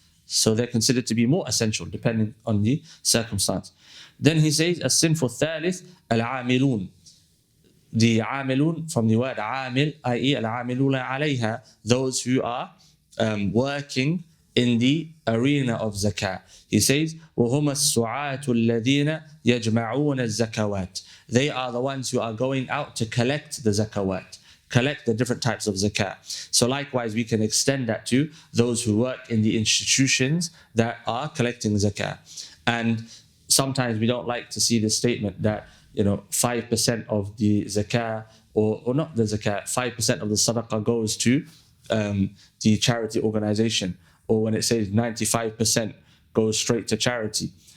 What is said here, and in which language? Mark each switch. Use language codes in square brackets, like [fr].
[en] So they're considered to be more essential depending on the circumstance. Then he says, [ar] الصنف الثالث العاملون. [en] The عاملون from the word عامل, i.e. [ar] العاملون عليها, [en] those who are working in the arena of zakah. He says, [ar] وَهُمَ السُّعَاةُ الَّذِينَ يَجْمَعُونَ الزَّكَوَاتِ. [en] They are the ones who are going out to collect the zakawat, collect the different types of zakah. So likewise, we can extend that to those who work in the institutions that are collecting zakah. And sometimes we don't like to see the statement that 5% of the zakah, or not the zakah, 5% of the sadaqah goes to the charity organization, or when it says 95% goes straight to charity.